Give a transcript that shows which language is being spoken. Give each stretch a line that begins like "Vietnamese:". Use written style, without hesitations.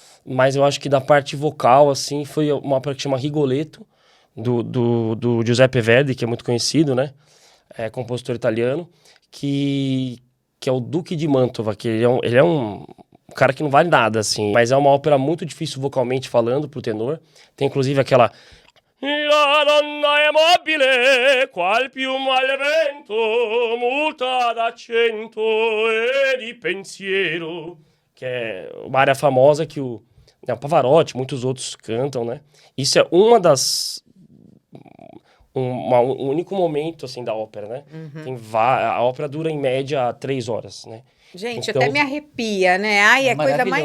Portuguese: Mas eu acho que da parte vocal, assim, foi uma ópera que chama Rigoletto, do Giuseppe Verdi, que é muito conhecido, né? É compositor italiano, que é o Duque de Mantova, que ele é um cara que não vale nada, assim. Mas é uma ópera muito difícil vocalmente falando pro tenor. Tem inclusive aquela...
Italian: La donna è mobile, qual piuma al vento, muta d'accento e di pensiero.
Portuguese: Que é uma área famosa que o Pavarotti, muitos outros cantam, né? Isso é uma das... um único momento, assim, da ópera, né? A ópera dura, em média, 3 horas, né? Gente, Então- até me arrepia, né? Ai, é coisa mais